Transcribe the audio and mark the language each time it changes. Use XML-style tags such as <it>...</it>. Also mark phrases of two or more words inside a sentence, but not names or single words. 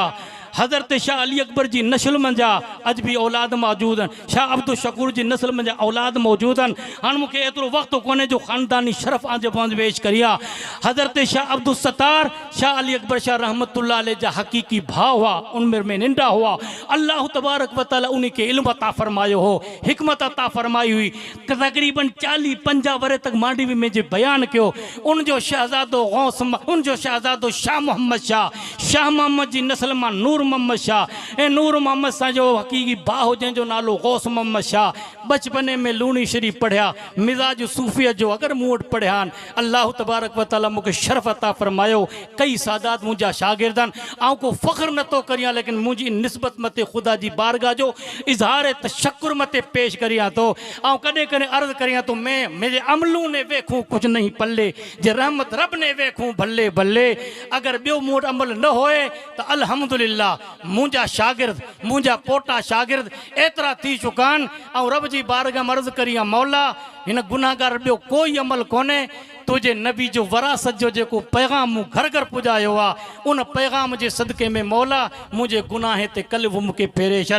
<sd>हज़रत शाह अली अकबर जी नस्ल मंझा अज भी औलाद मौजूद आहिनि। शाह अब्दुल शकूर जी नस्ल मंझा औलाद मौजूद आहिनि। हाणे मूंखे एतिरो वक़्तु कोन्हे जो ख़ानदानी शरफ़ आंजे पहुंच पेश करिया। हज़रत शाह अब्दुल सत्तार शाह अली अकबर शाह</sd> <ar>رحمة الله عليه</ar> <sd>जा हक़ीक़ी भाउ हुआ, उनमें में नंढा हुआ।</sd> <ar>الله تبارك و تعالى</ar> <sd>उन खे इल्म अता फरमायो हो, हिकमत अता फरमाई हुई। तक़रीबन 40-50 वरे तक मांडवी में जे बयान कयो। उन जो शहज़ादो गौस, उन जो शहज़ादो शाह मोहम्मद शाह, शाह मोहम्मद जी नस्ल मां नूर मोहम्मद शाह। ऐं नूर मोहम्मद शाह जो हक़ीक़ी भाउ जंहिंजो नालो गौस मोहम्मद शाह। बचपने में लूणी शरीफ़ पढ़िया, मिज़ाज सूफ़ियत जो अगरि मूं वटि पढ़िया आहिनि।</sd> <ar>الله تبارك و تعالى</ar> <sd>मूंखे शरफ़ अता फरमायो। कई सादात मुंहिंजा शागिर्द आहिनि। ऐं को फ़ख्रु नथो करियां, लेकिन मुंहिंजी निस्बत मथे ख़ुदा जी बारगाह जो इज़हार तशक्कुर मथे पेश करियां थो। ऐं कॾहिं कॾहिं अर्ज़ु करियां थो,</sd> <pa>میں میرے عملاں نے ویکھوں کجھ نہیں پلے، جے رحمت رب نے ویکھوں بھلے بھلے.</pa> <sd>अगरि ॿियो मूं वटि अमल न होए त अल्हम्दुलिल्लाह मुंहिंजा शागिर्द, मुंहिंजा पोटा शागिर्द एतिरा थी चुका आहिनि। ऐं रब जी बारगाह में अर्ज़ु करियां, मौला हिन गुनाहगार ॿियो कोई अमल कोन्हे। तुझे नबी जो वरासत जो जेको पैगाम मूं घर घर पुॼायो आहे, उन पैगाम जे सदक़े में मौला मुंहिंजे गुनाह ते कल्ह मूंखे फेरे छॾ।</sd>